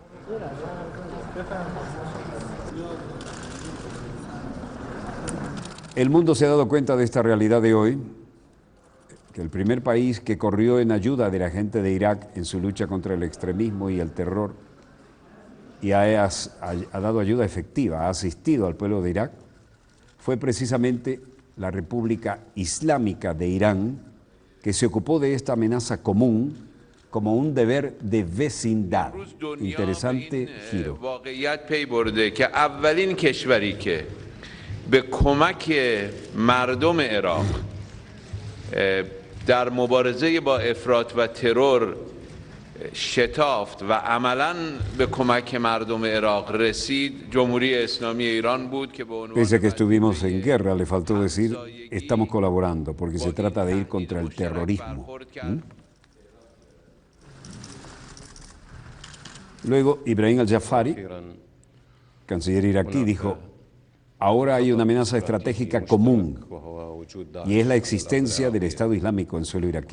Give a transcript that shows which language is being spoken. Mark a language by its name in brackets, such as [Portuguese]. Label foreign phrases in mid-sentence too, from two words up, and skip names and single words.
[Spanish] el mundo se ha dado cuenta de esta realidad de hoy, que el primer país que corrió en ayuda de la gente de Irak en su lucha contra el extremismo y el terror y ha dado ayuda efectiva, ha asistido al pueblo de Irak, fue precisamente la República Islámica de Irán, que se ocupó de esta amenaza común como un deber de vecindad. Interesante giro. [Persian] به کمک مردم عراق در مبارزه با افراط و ترور شتافت و عملاً به کمک مردم عراق رسید جمهوری اسلامی ایران بود که به عنوان [Spanish] Pese a que estuvimos en guerra, le faltó decir, estamos colaborando, porque se trata de ir contra el terrorismo. Luego, Ibrahim al-Jafari, canciller iraquí, dijo: ahora hay una amenaza estratégica común y es la existencia del Estado Islámico en suelo iraquí.